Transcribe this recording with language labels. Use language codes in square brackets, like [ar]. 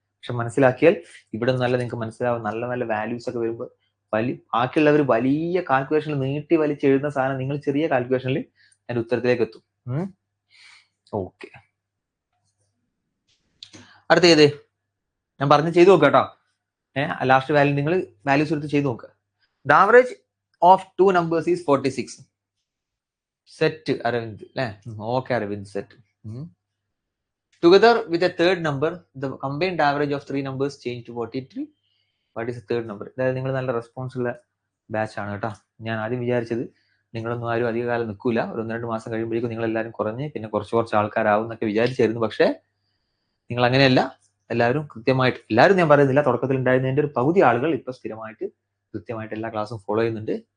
[ml] പക്ഷെ മനസ്സിലാക്കിയാൽ ഇവിടെ നല്ല നിങ്ങൾക്ക് മനസ്സിലാവും. നല്ല നല്ല വാല്യൂസ് ഒക്കെ വരുമ്പോൾ ബാക്കിയുള്ളവർ വലിയ കാൽക്കുലേഷനിൽ നീട്ടി വലിച്ചെഴുതുന്ന സാധനം നിങ്ങൾ ചെറിയ കാൽക്കുലേഷനിൽ അതിന്റെ ഉത്തരത്തിലേക്ക് എത്തും. ഓക്കെ, അടുത്ത ഏത് ഞാൻ പറഞ്ഞ് ചെയ്തു നോക്കുക കേട്ടോ. ലാസ്റ്റ് വാല്യൂ നിങ്ങൾ വാല്യൂസ് എടുത്ത് ചെയ്തു നോക്കുക. [en] The average of 2 numbers is 46. [ml] Set Aravind അല്ലെ? Okay Aravind, set. [en] Together with a third number, the combined average of 3 numbers change to 43. What is the third number? [ml] അതായത് നിങ്ങൾ നല്ല റെസ്പോൺസ് ഉള്ള ബാച്ച് ആണ് കേട്ടോ. ഞാൻ ആദ്യം വിചാരിച്ചത് നിങ്ങളൊന്നും ആരും അധിക കാലം നിൽക്കൂല, ഒരു 1-2 മാസം കഴിയുമ്പോഴേക്കും നിങ്ങൾ എല്ലാവരും കുറഞ്ഞ് പിന്നെ കുറച്ച് ആൾക്കാരാവും എന്നൊക്കെ വിചാരിച്ചായിരുന്നു. പക്ഷെ നിങ്ങൾ അങ്ങനെയല്ല. എല്ലാവരും കൃത്യമായിട്ട്, എല്ലാവരും ഞാൻ പറയുന്നില്ല, തുടക്കത്തിൽ ഉണ്ടായിരുന്നതിന്റെ ഒരു പകുതി ആളുകൾ ഇപ്പൊ സ്ഥിരമായിട്ട് കൃത്യമായിട്ട് എല്ലാ ക്ലാസ്സും ഫോളോ ചെയ്യുന്നുണ്ട്.